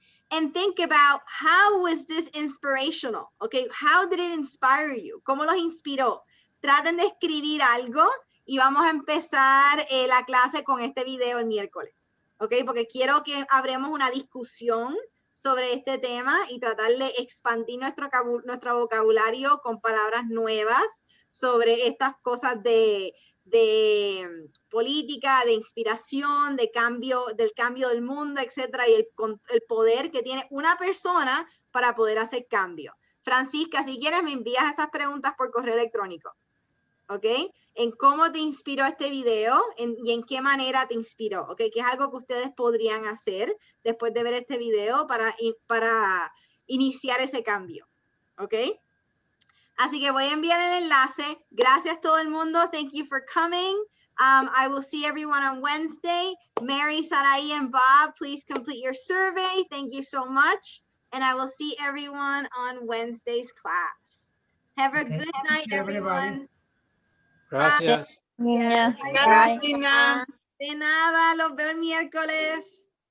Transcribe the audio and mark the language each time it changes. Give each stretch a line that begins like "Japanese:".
English: And think about how was this inspirational, okay? How did it inspire you?
Spanish: ¿Cómo los inspiró? Traten de escribir algo y vamos a empezar la clase con este video el miércoles, okay? Porque quiero que abramos una discusión sobre este tema y tratar de expandir nuestro vocabulario con palabras nuevas sobre estas cosas de política, de inspiración, del cambio del mundo, etcétera, y el poder que tiene una persona para poder hacer cambio. Francisca, si quieres me envías esas preguntas por correo electrónico, ¿ok? En cómo te inspiró este video y en qué manera te inspiró, ¿ok? Que es algo que ustedes podrían hacer después de ver este video para iniciar ese cambio, ¿ok? Así que voy a enviar el enlace. Gracias todo el mundo.
English: Thank you for coming. I will see everyone on Wednesday. Mary, Sarai, and Bob, please complete your survey. Thank you so much. And I will see everyone on Wednesday's class. Have a good night, everyone.
Spanish: Gracias.
English: Bye.
Spanish: Gracias, Tina. De nada, los veo el miércoles.